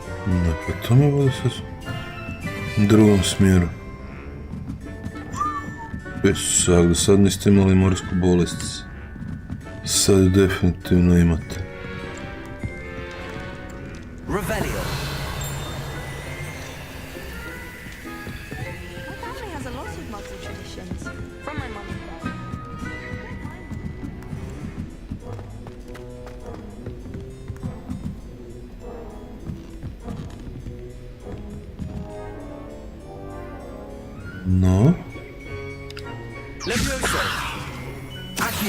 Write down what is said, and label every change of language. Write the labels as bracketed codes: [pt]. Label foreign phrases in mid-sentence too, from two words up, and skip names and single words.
[hr] Ne, pa to me vodi sad u drugom smjeru. Pesak, do sad niste imali morsku bolest. Sad ju definitivno imate. Revelio. [en] My family has a lot of muggle traditions. From my mum and dad. No. Levioso. Accio.